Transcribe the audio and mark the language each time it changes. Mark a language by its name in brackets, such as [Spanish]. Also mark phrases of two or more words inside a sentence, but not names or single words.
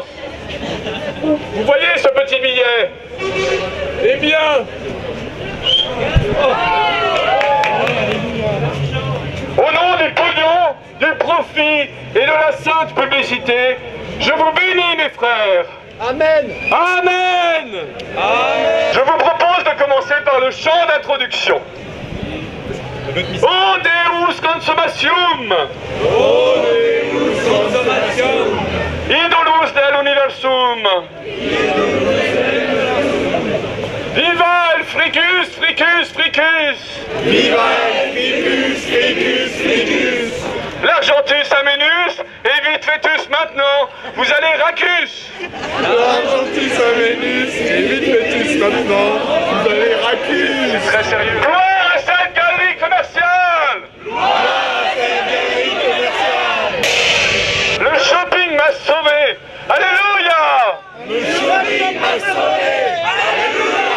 [French] Vous voyez ce petit billet? Eh bien, au nom du pognon, du profit et de la sainte publicité, je vous bénis, mes frères. Amen. Amen. Amen. Je vous propose de commencer par le chant d'introduction. [Latin] O Deus consummationum. O Deus consummationum. Idolus del universum. [Spanish] Viva el fricus, fricus, fricus. Viva el fricus, fricus, fricus. [French] L'argentus amenus et vite fetus maintenant, vous allez racus. L'argentus amenus et vite fetus maintenant, vous allez racus. C'est très sérieux. Gloire à cette galerie commerciale. Gloire à cette galerie commerciale. Le shopping m'a sauvé. Alléluia. Le shopping m'a sauvé. Alléluia.